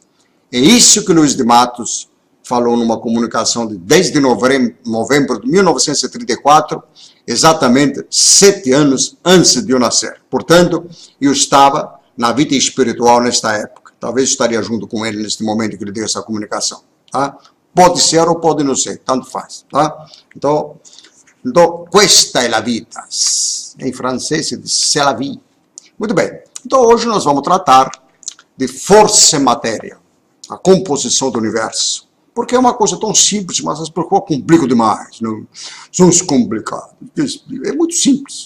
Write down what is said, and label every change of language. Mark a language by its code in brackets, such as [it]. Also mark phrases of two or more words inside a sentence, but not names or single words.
[pt] É isso que Luiz de Matos falou numa comunicação de 10 de novembro de 1934, exatamente 7 anos antes de eu nascer. Portanto, eu estava na vida espiritual nesta época. Talvez estaria junto com ele neste momento que ele deu essa comunicação. Tá? Pode ser ou pode não ser, tanto faz. Tá? Então, [it] questa è la vita. [pt] Em francês se diz [fr] c'est la vie. [pt] Muito bem. Então hoje nós vamos tratar de força e matéria, a composição do universo. Porque é uma coisa tão simples, mas as pessoas complicam demais. Não? São complicados. É muito simples.